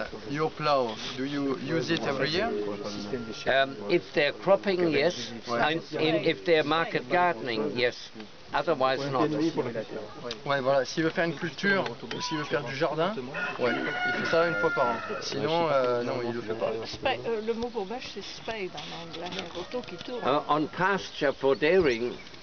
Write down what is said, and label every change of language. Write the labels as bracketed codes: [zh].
[en] Your plow, do you use it every year? If they're cropping, yes. And if they're market gardening, yes. Otherwise, not. [fr] Ouais, voilà, s'il veut faire une culture ou s'il veut faire du jardin, ouais, il fait ça une fois par an. Sinon, non, il le fait pas. Le mot pour vache, c'est spade en anglais, un auto qui tourne. [en] On pasture for dairying,